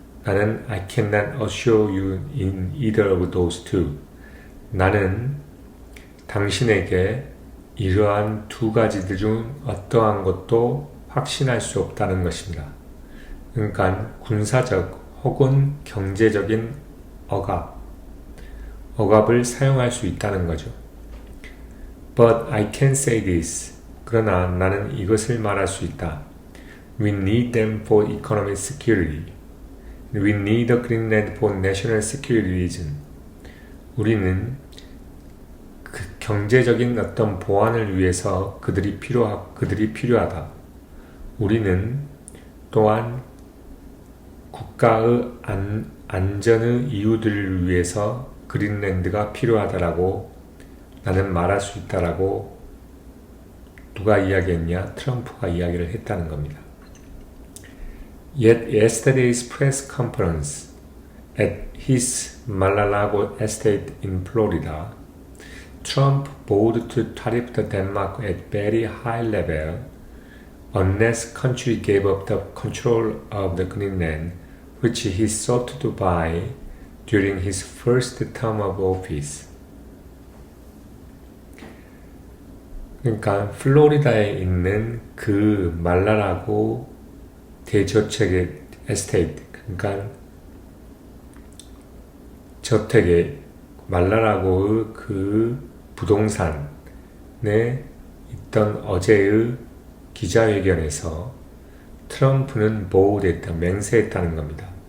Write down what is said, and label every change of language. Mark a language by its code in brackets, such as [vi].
[ko] 나는 [en] I cannot assure you in either of those two. [ko] 나는 당신에게 이러한 두 가지들 중 어떠한 것도 확신할 수 없다는 것입니다. 그러니까 군사적 혹은 경제적인 억압을 사용할 수 있다는 거죠. [en] But I can say this. [ko] 그러나 나는 이것을 말할 수 있다. [en] We need them for economic security. We need the Greenland for national security reason. [ko] 우리는 그 경제적인 어떤 보안을 위해서 그들이 필요하다. 우리는 또한 국가의 안전의 이유들을 위해서 그린랜드가 필요하다라고 나는 말할 수 있다라고 누가 이야기했냐? 트럼프가 이야기를 했다는 겁니다. [en] Yet yesterday's press conference at his Mar-a-Lago estate in Florida, Trump vowed to tariff Denmark at very high level unless country gave up the control of the Greenland, which he sought to buy during his first term of office. [ko] 그러니까 플로리다에 있는 그 말라라고 대저택의 에스테이트, 그러니까 저택의 말라라고의 그 부동산에 있던 어제의 기자회견에서 트럼프는 맹세했다는 겁니다.